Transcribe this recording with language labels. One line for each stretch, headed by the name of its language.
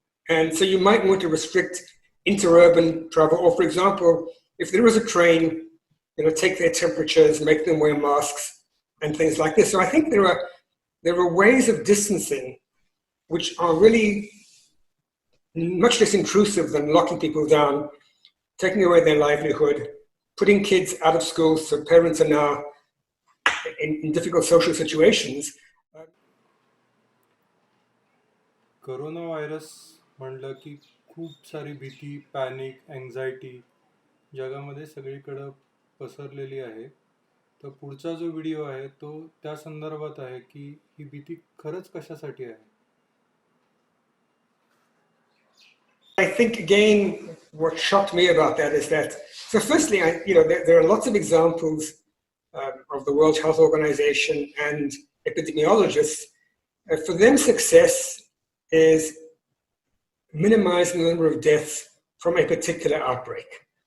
English: And so you might want to restrict interurban travel, or for example, if there is a train, take their temperatures, make them wear masks and things like this. So I think there are ways of distancing which are really much less intrusive than locking people down, taking away their livelihood, putting kids out of school so parents are now in difficult social situations.
Marathi: Corona virus म्हणलं की खूप सारी भीती, panic, anxiety जगामध्ये सगळीकडं पसरलेली आहे. तर पुढचा जो व्हिडिओ आहे तो त्या संदर्भात आहे की ही भीती खरंच कशासाठी आहे.
English: I think again, what shocked me about that is that, so firstly, there are lots of examples of the World Health Organization and epidemiologists. For them, success is minimizing the number of deaths from a particular outbreak.